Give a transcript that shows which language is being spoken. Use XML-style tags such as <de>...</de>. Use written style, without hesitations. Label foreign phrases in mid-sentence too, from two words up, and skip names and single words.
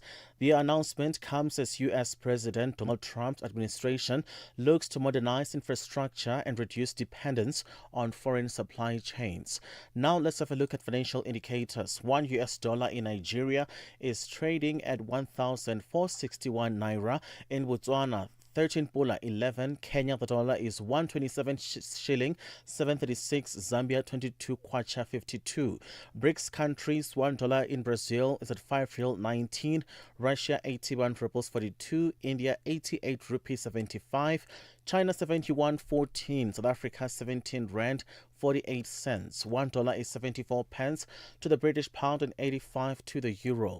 <en>The announcement comes as U.S. President Donald Trump's administration looks to modernize infrastructure and reduce dependence on foreign supply chains. Now let's have a look at financial indicators. $1 in Nigeria is trading at 1,461 naira. In Botswana, 13 pula 11. Kenya, the dollar is 127 shilling 736. Zambia 22 kwacha 52. BRICS countries, $1 in Brazil is at 5 real 19. Russia 81 rupees 42. India 88 rupees 75. China 71.14. South Africa 17 rand 48 cents. $1 is 74 pence to the British pound and 85 to the euro.</en>